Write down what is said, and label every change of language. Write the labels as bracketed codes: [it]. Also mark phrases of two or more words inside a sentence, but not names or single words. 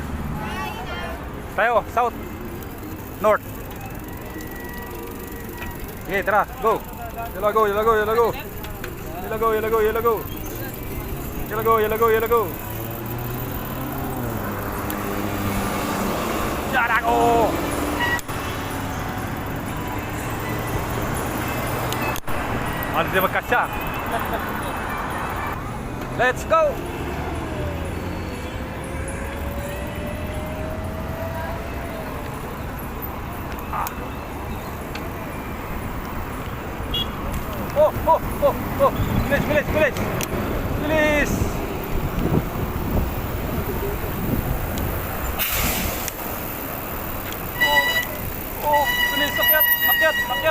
[tl] Tayo, [en] south. North. [tl] Okay, tara, [en] go. Yellow go, yellow go, yellow go. Yellow go, yellow go, yellow go. Yellow go, yellow go, yellow go. Yellow go. [tl] Ano din magkasya? [en] Let's go. [tl] Oh, bilis, bilis, bilis. Bilis. Oh, bilis, akyat, akyat, akyat.